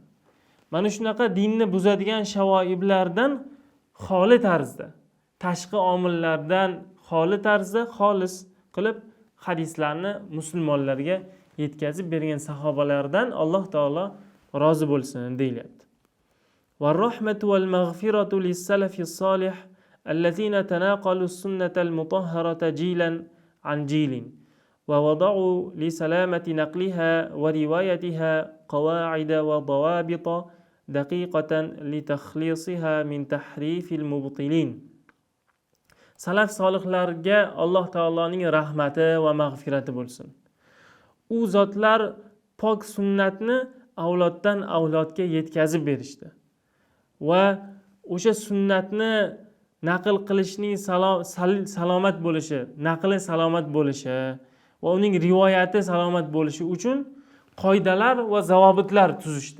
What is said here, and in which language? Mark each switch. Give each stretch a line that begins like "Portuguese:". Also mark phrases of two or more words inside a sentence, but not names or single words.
Uzbek: Mana shunaqa dinni buzadigan shavoiblardan xoli tarzda, tashqi omillardan xoli tarzda xolis qilib hadislarni musulmonlarga yetkazib bergan sahobalardan Alloh taolo rozi bo'lsin deyilyapti.
Arabic: والرحمة والمغفرة للسلف الصالح الذين تناقلوا السنة المطهرة جيلا عن جيل ووضعوا لسلامة نقلها وروايتها قواعد وضوابط دقيقة لتخليصها من تحريف المبطلين.
Uzbek: Salaf solihlarga Alloh taoloning rahmati va mag'firati bo'lsin. U zotlar pok sunnatni avloddan avlodga yetkazib berishdi va o'sha sunnatni naql qilishning salomat bo'lishi, naqli salomat bo'lishi va uning rivoyati salomat bo'lishi uchun qoidalar va zavobitlar tuzishdi.